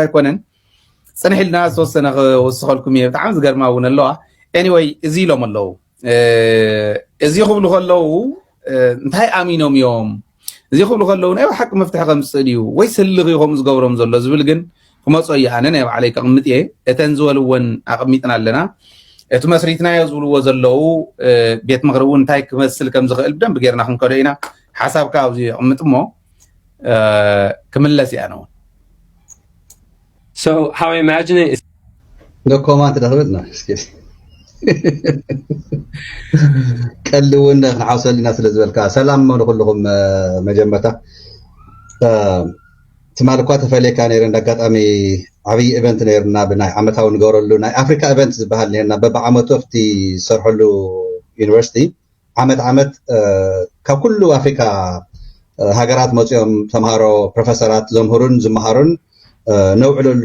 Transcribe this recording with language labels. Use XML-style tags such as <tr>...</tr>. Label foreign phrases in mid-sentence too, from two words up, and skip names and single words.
<ti>ኣይኮነን ፅንሕ ኢልና ዝተወሰነ ክወስኸልኩም እየ ብጣዕሚ ዝገርማ እውን ኣለዋ ኤኒወይ እዚ ኢሎም ኣለዉ እዚ ክብሉ ከለዉ እንታይ ኣሚኖም እዮም እዚ ክብሉ ከለዉ ናይ ሓቂ መፍትሒ ከምፅእ ድዩ ወይ ስልኽ ኢኹም ዝገብሮም ዘሎ ዝብል ግን ክመፆ እየ ኣነ ናይ ባዕለይ ከቕምጥ እየ እተን ዝበልዎን ኣቐሚጥና ኣለና እቲ መስሪትናዮ ዝብልዎ ዘለው ቤት ምክሪ እውን እንታይ ክመስል ከም ዝኽእል ብደንብ ጌርና ክንከዶ ኢና ሓሳብካ ኣብዚ ይቕምጥ እሞ ክምለስ እያ ነውን</ti> <en>So how I imagine it is no comment</en> <ti>ተደረበና እስኪ ቀልውን ንሓውሰልና ስለ ዝበልካ ሰላም ለኩልኩም መጀመርታ ትማልኳ ተፈለካ ነይረ እንዳጋጣሚ ዓብይ ኢቨንት ነይርና ብናይ ዓመታዊ ንገብረሉ ናይ ኣፍሪካ ኢቨንት ዝበሃል ነይርና በብዓመቱ ኣብቲ ዝሰርሐሉ ዩኒቨርሲቲ ዓመት ካብ ኩሉ ኣፍሪካ ሃገራት መፅኦም ተምሃሮ ፕሮፌሰራት ዘምህሩን ዝመሃሩን ነውዕለሉ</ti>